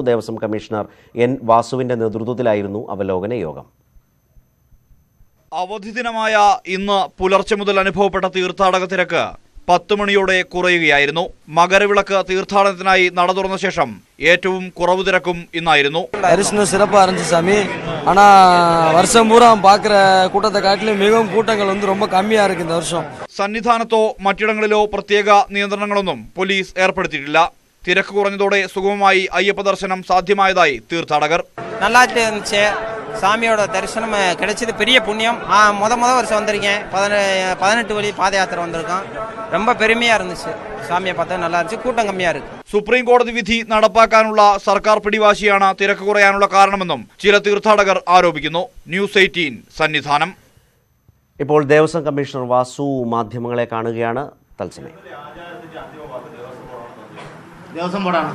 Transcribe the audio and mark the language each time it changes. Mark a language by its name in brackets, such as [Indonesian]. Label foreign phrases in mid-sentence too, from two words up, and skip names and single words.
[Malayalam] ദേവസ്വം കമ്മീഷണർ എൻ വാസുവിന്റെ നേതൃത്വത്തിലായിരുന്നു അവലോകന യോഗം. അവധി ദിനമായ ഇന്ന് പുലർച്ചെ മുതൽ അനുഭവപ്പെട്ട തീർത്ഥാടക തിരക്ക് 10 മണിയോടെ കുറയുകയായിരുന്നു. മകരവിളക്ക് തീർത്ഥാടനത്തിനായി നട തുറന്ന ശേഷം ഏറ്റവും കുറവ് തിരക്കും ഇന്നായിരുന്നു. [Tamil] தரிசனம் சிறப்பாக இருந்துச்சு சாமி. ஆனால் வருஷம் பூரா பார்க்குற கூட்டத்தை காட்டிலும் மிகவும் கூட்டங்கள் ரொம்ப கம்மியாக இருக்கு இந்த வருஷம். [Malayalam] സന്നിധാനത്തോ മറ്റിടങ്ങളിലോ പ്രത്യേക നിയന്ത്രണങ്ങളൊന്നും പോലീസ് ഏർപ്പെടുത്തിയിട്ടില്ല. തിരക്ക് കുറഞ്ഞതോടെ സുഗമമായി അയ്യപ്പ ദർശനം സാധ്യമായതായി തീർത്ഥാടകർ. [Tamil] நல்லாட்டு இருந்துச்சு. சாமியோட தரிசனம் கிடைச்சது பெரிய புண்ணியம். முத வருஷம் வந்திருக்கேன். 18 வழி பாத யாத்திரை வந்திருக்கோம். ரொம்ப பெருமையா இருந்துச்சு. சாமியை பார்த்தா நல்லா இருந்துச்சு. கூட்டம் கம்மியா இருக்கு. [Malayalam] സുപ്രീം കോടതി വിധി നടപ്പാക്കാനുള്ള സർക്കാർ പിടിവാശിയാണ് തിരക്ക് കുറയാനുള്ള കാരണമെന്നും ചില തീർത്ഥാടകർ ആരോപിക്കുന്നു. ന്യൂസ് 18 സന്നിധാനം. ഇപ്പോൾ ദേവസ്വം കമ്മീഷണർ വാസു മാധ്യമങ്ങളെ കാണുകയാണ്. തത്സമയം. ദേവസ്വം ബോർഡാണ്